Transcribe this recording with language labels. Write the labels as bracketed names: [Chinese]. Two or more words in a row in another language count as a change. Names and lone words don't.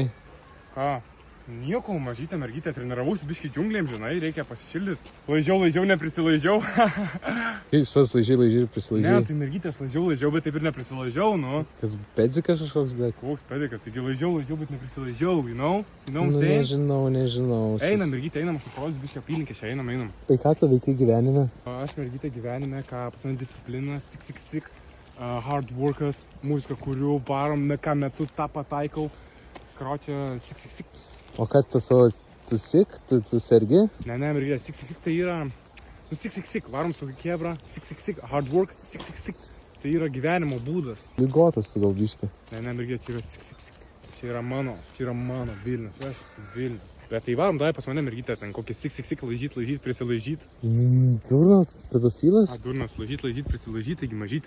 [Lithuanian] Ką? Nieko, mažytė mergytė, treniravausi biškį džiunglėm, žinai, reikia pasišildyti. Laižiau, neprisilaižiau. Kaip pas laižiai ir Ne, prisilaižiai? tai mergytės laižiau, bet taip ir neprisilaižiau, nu. Kad pedzikas kažkoks, bet... Koks pedikas, taigi laižiau, bet neprisilaižiau, [English] you know? [Lithuanian] Nu, nežinau. Einam, mergytė, einam, aš parodysiu biškį apylinkę šią, einam. Tai ką tu veikai gyvenime? Aš mergytė gyvenime, ką pas mane disciplinas, sik, [English] hard workas, [Lithuanian] muzika, kurių varom, ką metu tą pataikau. Kročia, sik. O ką tu savo... Tu sik? Tu sergi? Ne, mergytė, sik, tai yra... Nu, sik, varom su kebra, sik, [English] hard work, [Lithuanian] sik. Tai yra gyvenimo būdas. Ligotas tu gal biškį. Ne, mergytė, čia yra sik. Čia yra mano Vilnius, aš esu Vilnius. Bet tai varom, davai pas mane mergytė, ten kokį sik, laižyt, prisilaižyt. Durnas, pedofilas? Durnas, laižyt, prisilaižyt, taigi mažytė.